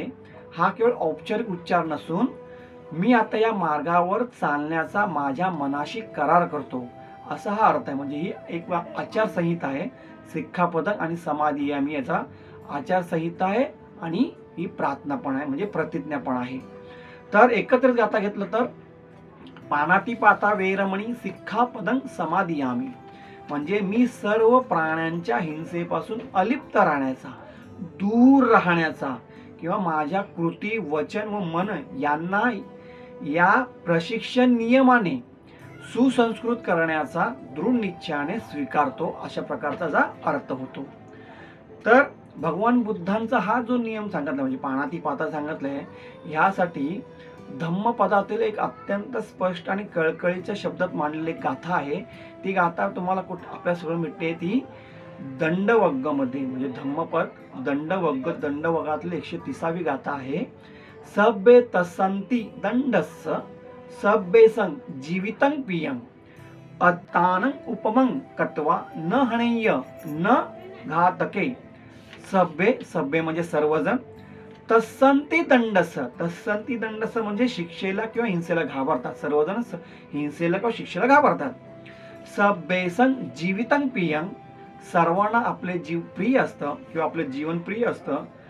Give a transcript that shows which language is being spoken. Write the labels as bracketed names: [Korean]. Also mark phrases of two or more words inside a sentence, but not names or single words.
[Marathi] हा केवळ औपचारिक उच्चार नसून मी आता या मार्गावर चालण्याचा माझ्या मनाशी करार करतो असा हा अर्थ आहे. म्हणजे ही एक आचारसंहिता आहे. सिक्खापदं आणि समाधियामी याचा आचारसंहिता आहे आणि ही प्रार्थना पण आहे, म्हणजे प्रतिज्ञा पण आहे. तर एकत्रित गाता घेतलं तर [Pali] पाणातिपाता वेरमणी सिक्खापदं समाधियामी [Marathi] म्हणजे मी सर्व प्राण्यांच्या हिंसेपासून अलिप्त राहण्याचा, दूर राहण्याचा किंवा माझ्या कृती, वचन व मन यांना या प्रशिक्षण नियमाने सुसंस्कृत करण्याचा दृढ निश्चयाने स्वीकारतो अशा प्रकारचा अर्थ होतो. तर भगवान बुद्धांचा हा जो नियम सांगितला म्हणजे पाणातिपाता सांगितलंय, ह्यासाठी धम्मपदातील एक अत्यंत स्पष्ट आणि कळकळीच्या शब्दात मांडलेली गाथा आहे. ती गाथा तुम्हाला आपल्या सगळं मिळते, ती दंडवग्गमध्ये म्हणजे धम्मपद दंडवग्ग, दंडवगातली 130वी गाथा आहे. [Pali] सब्बे तसंती दंडस्य सब्बेसं जीवितं पियं अत्तानं उपमं कत्वा न हणेय न घातके. सब्बे, सब्बे [Marathi] म्हणजे सर्वजण, [Pali] तस्संती दंडस, तस्संती दंडस [Marathi] म्हणजे शिक्षेला किंवा हिंसेला घाबरतात. सर्वजण हिंसेला किंवा शिक्षेला घाबरतात. [Pali] सब्बेसं जीवितं पियं [Marathi] सर्वांना आपले जीव प्रिय असतं किंवा आपले जीवन प्रिय असतं.